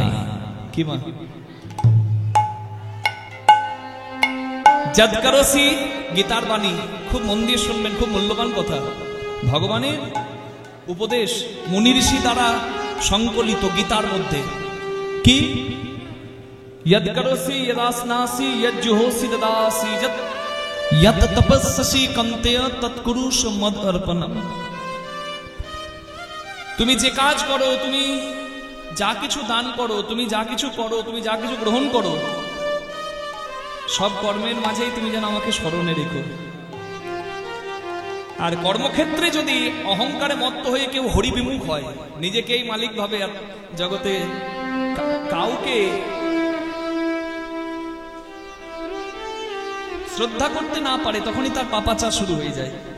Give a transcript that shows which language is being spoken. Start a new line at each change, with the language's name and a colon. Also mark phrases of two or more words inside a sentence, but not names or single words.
Bangla: কি মা? যৎকরসি গীতার বাণী খুব মন দিয়ে শুনবেন, খুব মূল্যবান কথা। ভগবানের উপদেশ মুনি ঋষি দ্বারা সংকলিত গীতার মধ্যে কি?
Sanskrit: यद्करोसि यदास्नासि यज्जुहोसि ददासि यत् तपस्सि कंतेय तत्कुरुष मद अर्पणम।
Bangla: তুমি যে কাজ করো, তুমি যা কিছু দান করো, তুমি যা কিছু করো, তুমি যা কিছু গ্রহণ করো, সব কর্মের মাঝেই তুমি যেন আমাকে স্মরণে রেখো। আর কর্মক্ষেত্রে যদি অহংকারে মত্ত হয়ে কেউ হরিবিমুখ হয়, নিজেকেই মালিক ভাবে, জগতে কাউকে শ্রদ্ধা করতে না পারে, তখনই তার পাপাচার শুরু হয়ে যায়।